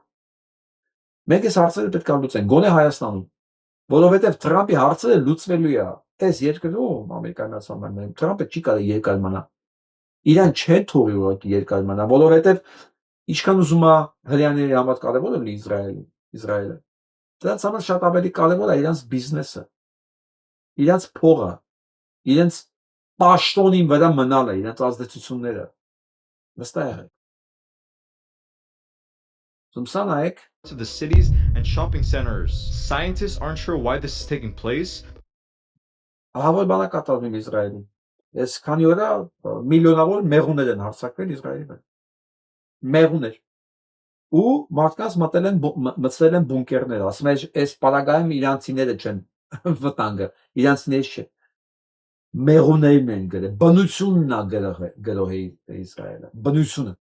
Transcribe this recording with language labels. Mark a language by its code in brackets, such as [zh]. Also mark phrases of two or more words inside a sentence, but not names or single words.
[hy] Մենք այս հարցերը պետք է լուծենք, գոնե Հայաստանում, որովհետև Թրամփի հարցերը լուծվելու է։ Այս երկրում ամերիկացիներում Թրամփը չի կարող երկար մնա։ Իրան չեն թողի ուղղակի երկար մնա, որովհետև ինչքան ուզում է հрьяաների համար կարևոր է Իսրայելը։ Դրանց համար շատ ավելի կարևոր է իրանց բիզնեսը, իրանց փողը, իրենց պաշտոնի վրա մնալը, իրենց ազդեցությունները։ Վստահ եղեք։ [en] To the cities and shopping centers. Scientists aren't sure why this is taking place. [hy] Ահավոր բան է կատարվում Իսրայելում։ Այս քանի օր միլիոնավոր մեղուներ են հարձակվել Իսրայելի վրա։ Մեղուներ։ Ու մարդկանց մտցրել են բունկերներ, ասում են այս պարագայում իրանցիները չեն վտանգը, իրանցիները չէ։ Մեղուներն են գրել, բնությունն է գրող Իսրայելը, բնությունը։